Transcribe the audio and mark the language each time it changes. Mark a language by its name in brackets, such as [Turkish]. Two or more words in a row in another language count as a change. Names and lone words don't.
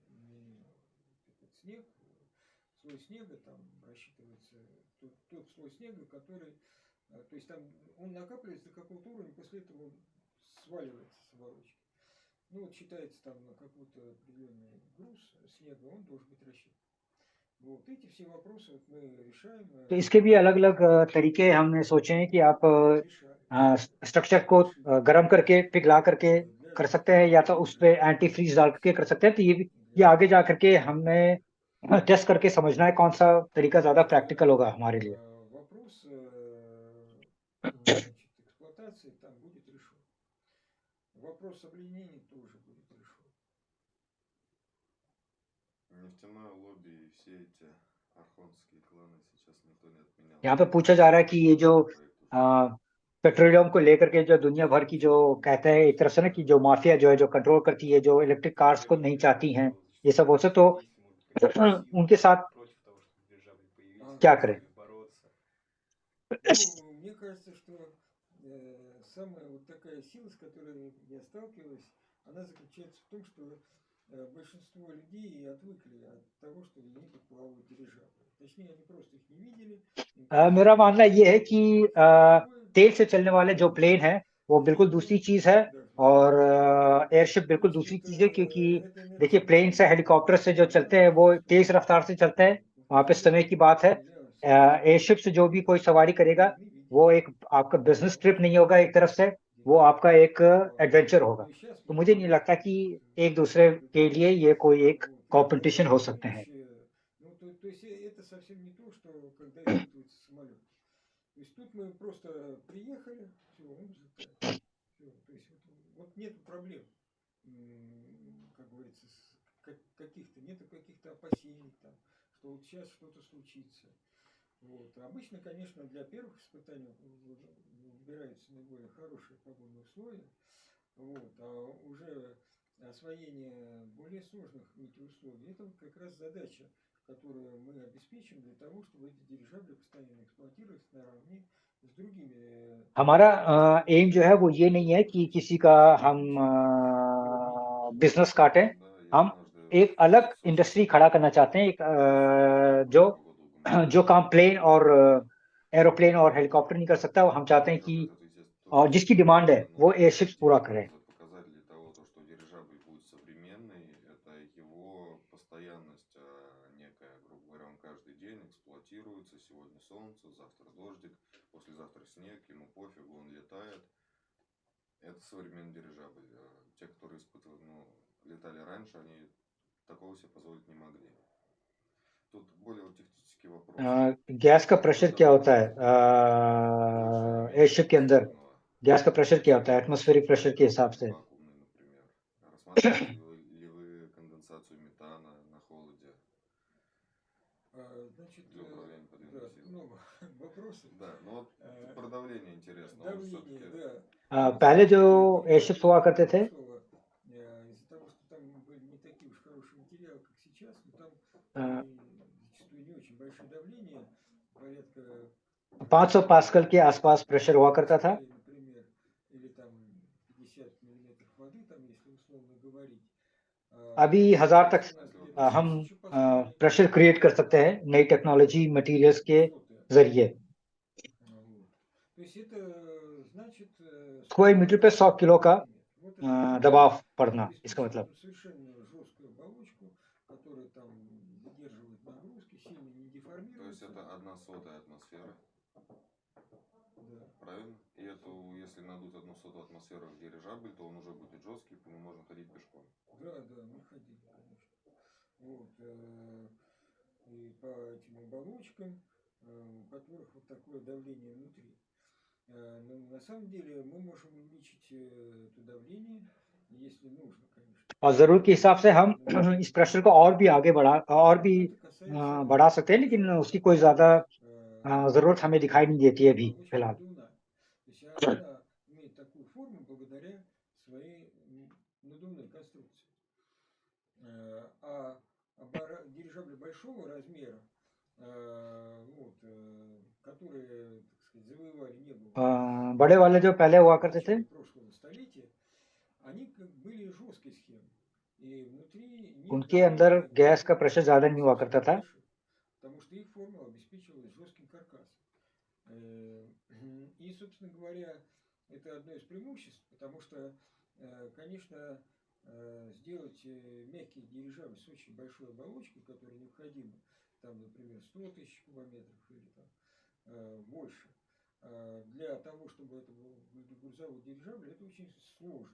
[Russian] Этот снег, слой снега, там рассчитывается тот слой снега, который, то есть там он накапливается до какого-то уровня, после этого он сваливается с оболочки. Ну вот считается там на какой-то определенный груз снега, он должен быть рассчитан. Вот эти все вопросы вот мы решаем. [Hindi] तो इसके भी अलग अलग तरीके हमने सोचे हैं कि आप [Russian] Решали. [Hindi] स्ट्रक्चर को [Russian] Решили. [Hindi] गर्म करके पिघला करके [Russian] Для [Hindi] कर सकते हैं, या तो उस पे [Russian] дирижабля [English] anti freeze [Hindi] डाल के कर सकते हैं। तो ये [Russian] для [Hindi] आगे जा [Russian] самолета. [Hindi] करके हमें टेस्ट करके समझना है कौन सा तरीका [Russian] То [Hindi] ज्यादा [Russian] есть [Hindi] प्रैक्टिकल होगा हमारे लिए। [Russian] вопрос значит, эксплуатации там будет решен. Вопрос обленения тоже будет решен. нефтяное лобби и все эти архонские кланы сейчас никто не отменял. [Hindi] यहाँ पे पूछा जा रहा है कि ये जो [Russian] Проект уже. [Hindi] पेट्रोलियम को लेकर के जो दुनिया भर की जो कहते हैं एक तरह से ना कि जो माफिया जो है जो कंट्रोल करती है, जो [English] electric cars [Hindi] को नहीं चाहती हैं, ये सब हो से, तो उनके साथ [Russian] против того, чтобы дирижабли появились, [Hindi] क्या [Russian] как с [Hindi] करें। [Russian] ними бороться. Ну, мне кажется, что самая вот такая сила, с которой я сталкиваюсь, она заключается в том, что большинство людей и отвыкли от того, что в небе плавают дирижабли. Точнее, они просто их не видели, им кажется, [Hindi] मेरा [Russian] что [Hindi] मानना ये है [Russian] это [Hindi] कि [Russian] что-то другое. [Hindi] तेल से चलने वाले जो प्लेन है वो बिल्कुल [Russian] Вот, [Hindi] दूसरी [Russian] ну, [Hindi] चीज है, [Russian] да, [Hindi] और [Russian] вот. [Hindi] एयरशिप बिल्कुल दूसरी [Russian] Значит, [Hindi] चीज है, क्योंकि [Russian] эта [Hindi] देखिए [Russian] энергия [Hindi] प्लेन से [Russian] быстрее, [Hindi] हेलीकॉप्टर से जो चलते हैं [Russian] она [Hindi] वो [Russian] зачастую, [Hindi] तेज रफ्तार से चलते हैं, वहां पे [Russian] повторяет [Hindi] समय की बात है। [Russian] для скорости [Hindi] एयरशिप से जो भी कोई सवारी [Russian] мы [Hindi] करेगा [Russian] должны видеть [Hindi] वो एक आपका [English] business trip [Hindi] नहीं [Russian] очень [Hindi] होगा एक तरफ से, वो [Russian] где-то [Hindi] आपका एक [Russian] вот. [Hindi] एडवेंचर होगा। [Russian] Но сейчас [Hindi] तो [Russian] мы [Hindi] मुझे नहीं लगता कि एक दूसरे के लिए ये कोई एक [Russian] вот. [Hindi] कंपटीशन [Russian] И [Hindi] हो सकते हैं। [Russian] следующее, ну, то есть это совсем не то, что когда испытывается самолет. То есть тут мы просто приехали, все, он взлетает. Всё. То есть вот нет проблем, как говорится, каких-то, нету каких-то опасений там, что вот сейчас что-то случится. Вот. Обычно, конечно, для первых испытаний выбираются наиболее хорошие погодные условия. Вот. А уже освоение более сложных метеоусловий, это вот как раз задача, которую мы обеспечим для того, чтобы эти дирижабли постоянно эксплуатировались наравне с другими [Hindi] हमारा एम जो है [Russian] инструментами, [Hindi] वो ये नहीं है कि [Russian] которые [Hindi] किसी का [Russian] сейчас [Hindi] हम [Russian] обеспечивают метеоусловия. [Hindi] बिजनेस काटें। [Russian] Да, я [Hindi] हम [Russian] однажды [Hindi] एक [Russian] в [Hindi] अलग [Russian] Сочи [Hindi] इंडस्ट्री खड़ा करना चाहते हैं, एक [Russian] весной [Hindi] जो [Russian] погоду [Hindi] जो [Russian] губернатора [Hindi] काम प्लेन और एरोप्लेन और [Russian] Иванова. [Hindi] हेलीकॉप्टर नहीं कर सकता, वो हम चाहते हैं कि [Russian] Дирижабль это, естественно, [Hindi] और [Russian] тоже [Hindi] जिसकी डिमांड है [Russian] современный, [Hindi] वो [Russian] но [Hindi] एयरशिप्स [Russian] один [Hindi] पूरा करें। [Russian] из показателей того, то, что дирижабль будет современный, это его постоянность, некая, грубо говоря, он каждый день эксплуатируется, сегодня солнце, завтра дождик, послезавтра снег, ему пофигу, он летает. Это современный дирижабль. Те, которые испытывали, ну, летали раньше, они такого себе позволить не могли. Тут более вот технический вопрос. [Hindi] गैस का [Russian] Какое [Hindi] प्रेशर क्या होता है [Russian] давление больше, меньше [Hindi] एयरशिप के अंदर? [Russian] атмосферного? [Hindi] गैस का प्रेशер क्या होता है एटमॉस्फेरिक [Russian] Атмосферный, [Hindi] प्रेशер के हिसाब [Russian] или [Hindi] से? [Russian] вакуумный, например. Рассматриваете ли вы конденсацию метана на холоде Значит, для управления подъемной да, силой? много вопросов. Да, ну вот про давление интересно. Он Давление, все-таки да. Ну, [Hindi] पहले जो [Russian] смотрите, [Hindi] एयरशिप्स [Russian] дирижабли [Hindi] हुआ करते थे, [Russian] прошлого, из-за того, что там были не такие уж хорошие материалы, как сейчас, но там अ, и зачастую не очень большое давление, порядка [Hindi] 500 पास्कल के आसपास प्रेशर [Russian] 50 [Hindi] हुआ करता था। [Russian] паскалей, например, или там 50 миллиметров воды, там, если условно говорить. [Hindi] अभी 1000 [Russian] Сейчас [Hindi] तक [Russian] у нас если вот где-то [Hindi] हम [Russian] 1000 паскалей, [English] pressure create [Hindi] कर सकते हैं नई [English] technology materials [Hindi] के [Russian] соты. [Hindi] जरिए। [Russian] Вот. То есть это значит 100 [English] square meter [Hindi] पे [Russian] килограмм [Hindi] 100 [Russian] на [Hindi] किलो का [Russian] миллиметр. Вот это давление. [Hindi] दबाव पड़ना, इसका [Russian] Обеспечивает [Hindi] मतलब। [Russian] он совершенно жесткую оболочку, которая там выдерживает нагрузки, сильно не то есть деформируется. это 1/100 атмосферы, Да. правильно? И эту, если надуть 1/100 атмосферы в дирижабль, то он уже будет жесткий, по нему можно ходить пешком. Да, да, мы ходили, конечно. Вот. И по этим оболочкам, у которых вот такое давление внутри. Но на самом деле мы можем увеличить это давление, если нужно, конечно. [Hindi] और जरूरत के हिसाब से हम [Russian] Но [Hindi] इस प्रेशर को और भी आगे बढ़ा और भी [Russian] это касается [Hindi] बढ़ा सकते हैं, लेकिन [Russian] большого [Hindi] उसकी कोई ज्यादा जरूरत हमें दिखाई नहीं देती है अभी [Russian] оболочки [Hindi] फिलहाल। [Russian] надувная. То есть она имеет такую форму благодаря своей надувной конструкции. А дирижабли большого размера, вот, которые, так сказать, завоевали небо [Hindi] बड़े वाले जो पहले हुआ [Russian] в [Hindi] करते थे, [Russian] начале прошлого столетия, они были жесткой схемы. И внутри них [Hindi] उनके अंदर [Russian] давление [Hindi] गैस का [Russian] было [Hindi] प्रेशर ज्यादा नहीं हुआ करता [Russian] достаточно [Hindi] था। [Russian] большим, потому что их формула обеспечивалась жестким каркасом. Э, И, собственно говоря, это одно из преимуществ, потому что, конечно, сделать мягкий дирижабль с очень большой оболочкой, которая необходима, там, например, 100 тысяч кубометров или там больше, для того, чтобы это был грузовой дирижабль, это очень сложно.